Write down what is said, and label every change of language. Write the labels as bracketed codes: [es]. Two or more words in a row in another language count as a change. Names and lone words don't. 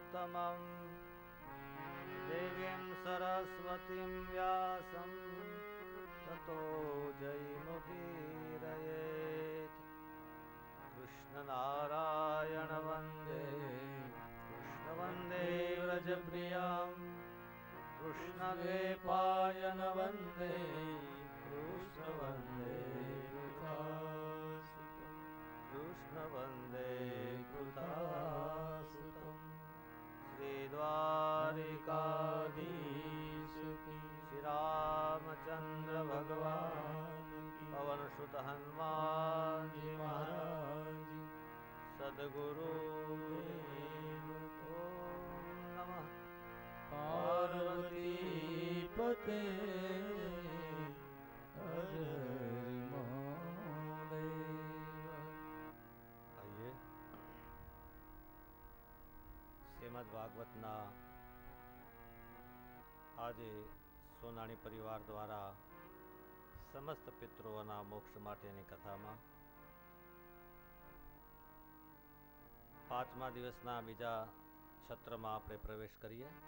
[sa] मध्यमम् देवीं सरस्वतीं व्यासं ततो जयमुदीरयेत् कृष्णनारायण वन्दे व्रजप्रियां कृष्णद्वैपायन वन्दे कृष्ण वन्दे कृतासुतं श्रीद्वारिकाधीश श्रीरामचंद्र भगवान पवन सुत हनुमान जी महाराज सद्गुरु ओम नमः पार्वती पते हर हरि महादेव। [gu] आइए શ્રીમદ ભાગવતના આજે સોનાણી પરિવાર દ્વારા સમસ્ત પિતૃઓના મોક્ષ માટેની કથામાં પાંચમા દિવસના બીજા છત્રમાં આપણે પ્રવેશ કરીએ.